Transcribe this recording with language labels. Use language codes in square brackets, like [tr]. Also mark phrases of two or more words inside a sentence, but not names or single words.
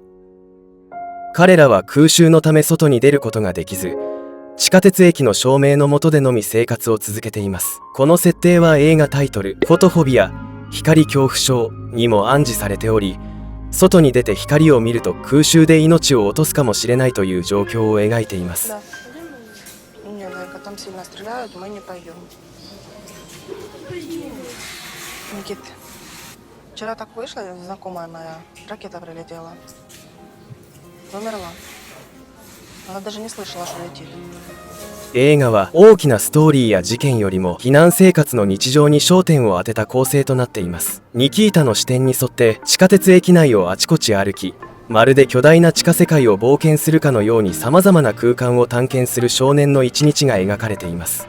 [ja] 彼らは空襲のため外に出ることができず、地下鉄駅の照明の下でのみ生活を続けています。この設定は映画タイトル「フォトフォビア」光恐怖症にも暗示されており、外に出て光を見ると空襲で命を落とすかもしれないという状況を描いています。 [ru] Никит, вчера так вышло, знакомая моя, ракета прилетела. Умерла. Она даже не слышала, что летит. [ja] 映画は大きなストーリーや事件よりも避難生活の日常に焦点を当てた構成となっています。ニキータの視点に沿って地下鉄駅内をあちこち歩き、まるで巨大な地下世界を冒険するかのように様々な空間を探検する少年の一日が描かれています。